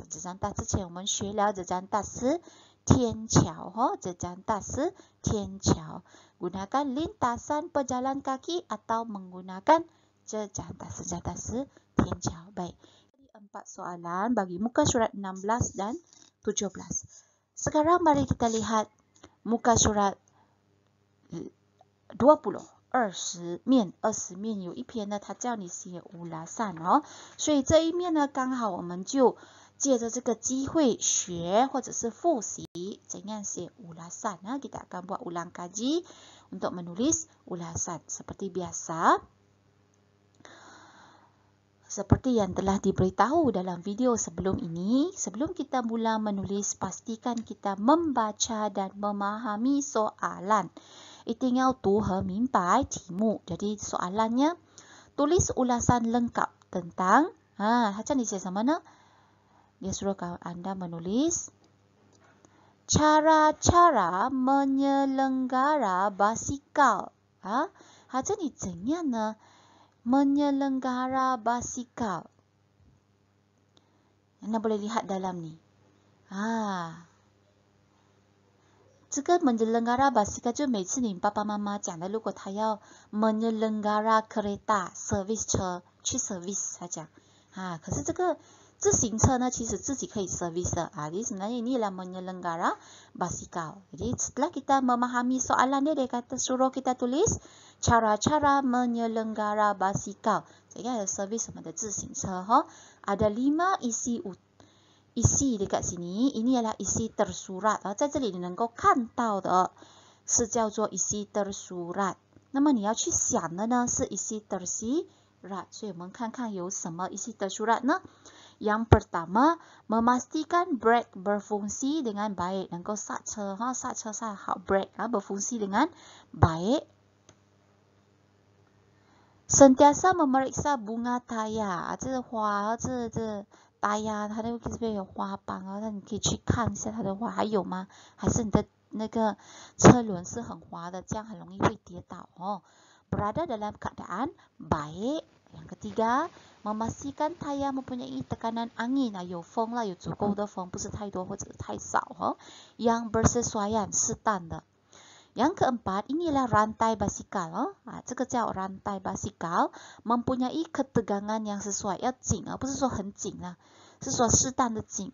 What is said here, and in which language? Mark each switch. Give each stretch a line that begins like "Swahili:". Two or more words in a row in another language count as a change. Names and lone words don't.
Malay: jejantas
Chinese: 之前我们学了
Malay: jejantas
Chinese: 是天桥
Malay: jejantas
Chinese: 是天桥
Malay: gunakan lintasan pejalan kaki atau menggunakan jejantas
Chinese: 是天桥。
Malay: Baik, 4 soalan bagi muka surat 16 dan 17. Sekarang mari kita lihat muka surat 20.
Chinese: 20 面，20面有一篇呢，它叫你写ulasan哦，所以这一面呢，刚好我们就借着这个机会学或者是复习怎样写 ulasan.
Malay: Nah, kita akan buat ulang kaji untuk menulis ulasan seperti biasa. Seperti yang telah diberitahu dalam video sebelum ini, sebelum kita mula menulis, pastikan kita membaca dan memahami soalan.
Chinese: 一定要读和明白题目.
Malay: Jadi soalannya, tulis ulasan lengkap tentang,
Chinese: 他叫你写什么呢?
Malay: Dia suruh Anda menulis cara-cara menyelenggara basikal.
Chinese: 他叫你怎样呢?
Malay: Menyelenggara basikal. Anda boleh lihat dalam ni.
Chinese: 这个
Malay: menyelenggara basikal
Chinese: 就每次你爸爸妈妈讲的，如果他要
Malay: menyelenggara kereta service
Chinese: 车去 service 他讲可是这个自行车呢其实自己可以 service 的
Malay: jadi sebenarnya ini adalah menyelenggara basikal. Jadi setelah kita memahami soalan dia kata suruh kita tulis cara-cara menyelenggara basikal. Jadi ada service
Chinese: 我们的自行车
Malay: ada 5 isi dekat sini, ini adalah isi tersurat.
Chinese: 在这里你能够看到的是叫做
Malay: isi tersurat.
Chinese: 那么你要去想的呢是
Malay: isi tersirat.
Chinese: 所以我们看看有什么
Malay: isi tersurat
Chinese: 呢?
Malay: Yang pertama, memastikan brake berfungsi dengan baik.
Chinese: 能够刹车刹车好
Malay: brake berfungsi dengan baik. Sentiasa memeriksa bunga tayar.
Chinese: 这个花这tayar 它那个这边有花瓣那你可以去看一下它的花还有吗？还是你的那个车轮是很滑的，这样很容易会跌倒
Malay: Berada dalam keadaan baik. Yang ketiga, memastikan tayar mempunyai tekanan angin
Chinese: 有风啦，有足够的风，不是太多或者太少
Malay: yang bersesuaian
Chinese: 适当的。
Malay: Yang keempat, inilah rantai basikal.
Chinese: 这个叫
Malay: rantai basikal, mempunyai ketegangan yang sesuai.
Chinese: 要紧不是说很紧是说适当的紧。